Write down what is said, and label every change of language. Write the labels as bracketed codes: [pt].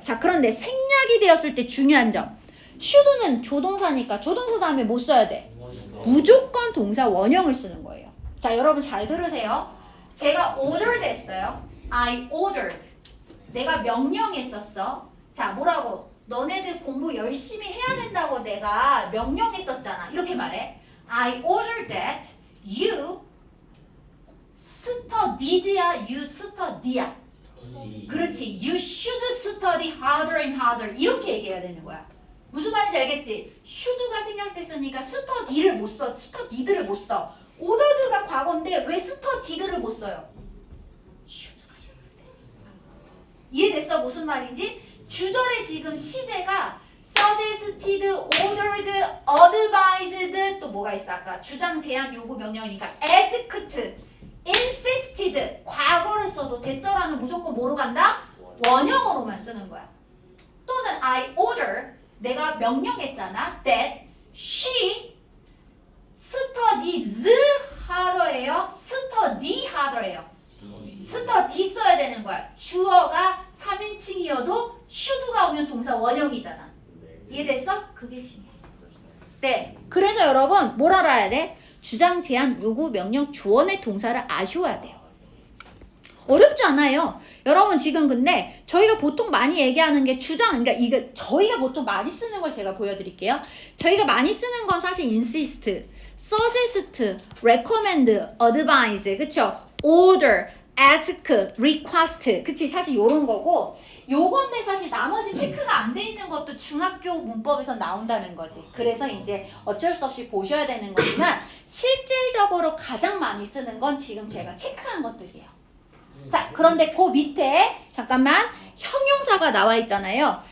[ko] 자, 그런데 생략이 되었을 때 중요한 점. should는 조동사니까 조동사 다음에 뭐 써야 돼? 무조건 동사 원형을 쓰는 거예요. 자, 여러분 잘 들으세요. 제가 ordered 했어요. I ordered. 내가 명령했었어. 자, 뭐라고? 너네들 공부 열심히 해야 된다고 내가 명령했었잖아. 이렇게 말해. [en] I ordered that you study야, you study야. [ko] 그렇지. [en] You should study harder and harder. [ko] 이렇게 얘기해야 되는 거야. 무슨 말인지 알겠지? should가 생략됐으니까 study를 못 써. studied를 못 써. ordered가 과거인데 왜 studied를 못 써요? should가 생략됐어. 이해됐어? 무슨 말인지? 주절에 지금 시제가 suggested, ordered, advised 또 뭐가 있어? 아까 주장, 제안, 요구, 명령이니까 asked, insisted 과거를 써도 대절하는 무조건 뭐로 간다? 원형으로만 쓰는 거야. 또는 I order 내가 명령했잖아. [en] That she studies harder예요. study harder예요. [ko] study 써야 되는 거야. 주어가 3인칭이어도 should가 오면 동사 원형이잖아. 이해됐어? 그게 중요해. 네. 그래서 여러분 뭘 알아야 돼? 주장, 제안, 요구, 명령, 조언의 동사를 아셔야 돼요. 어렵지 않아요. 여러분 지금 근데 저희가 보통 많이 얘기하는 게 주장, 그러니까 이거 저희가 보통 많이 쓰는 걸 제가 보여드릴게요. 저희가 많이 쓰는 건 사실 insist, suggest, recommend, advise, 그쵸? order, ask, request, 그치? 사실 요런 거고 요건데 사실 나머지 체크가 안 돼 있는 것도 중학교 문법에서 나온다는 거지. 그래서 이제 어쩔 수 없이 보셔야 되는 거지만 실질적으로 가장 많이 쓰는 건 지금 제가 체크한 것들이에요. 자, 그런데 그 밑에 잠깐만 형용사가 나와 있잖아요.